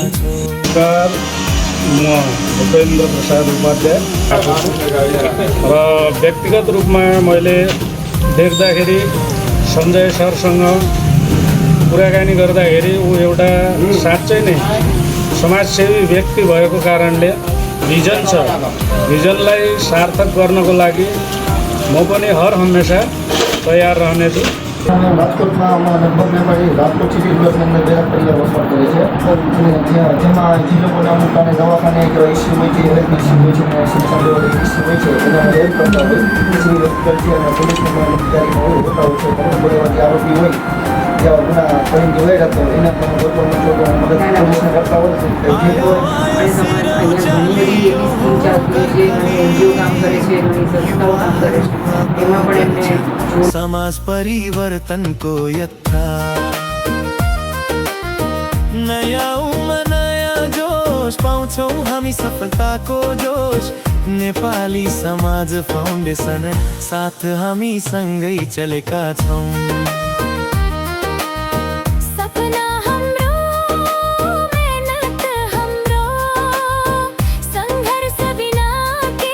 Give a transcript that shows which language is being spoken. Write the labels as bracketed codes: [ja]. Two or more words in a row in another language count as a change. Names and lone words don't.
[ne] नमस्कार, म उपेन्द्र प्रसाद उपाध्याय र व्यक्तिगत रूपमा मैले देख्दाखेरि सञ्जय सरसँग कुराकानी गर्दाखेरि ऊ एउटा साँच्चै नै समाजसेवी व्यक्ति भएको कारणले भिजन छ, भिजनलाई सार्थक गर्नको लागि म पनि हर हमेसा तयार रहनेछु। [gu] રાજકોટમાં લગભગ વેપારી રાજકોટ સિટી ડેવલપમેન્ટના બેરા પરિવાર વસવાટ કરે છે અને જેમાં જે લોકોને અમુક કારણે દવાખાને એક ઇસ્યુ હોય છે, [en] health issue [gu] હોય છે અને શિક્ષણ [en] level issue [gu] હોય છે એના હેલ્પ કરતા હોય [en] civil hospital [gu] છે અને પોલીસના અધિકારીઓ હોતા હોય છે ઘણા બધા જે આરોપી હોય જે ગુના કરીને જોડાઈ જતો હોય એના પણ ગોતવામાં મદદ પોલીસને કરતા હોય છે જે કોઈ અને સમાજ અહીંયા ઘણી બધી એવી સ્કીમ ચાલતી હોય છે અને એનજીઓ કામ કરે છે, ઘણી સંસ્થાઓ કામ કરે છે, એમાં પણ એમને [ne] समाज परिवर्तन को यत्रा नया उमर नया जोश पाउँछौँ हामी सफलताको जोश नेपाली समाज फाउन्डेसन साथ हामी सँगै चलेका छौँ। सपना हाम्रो मेहनत हाम्रो सङ्घर्ष बिना के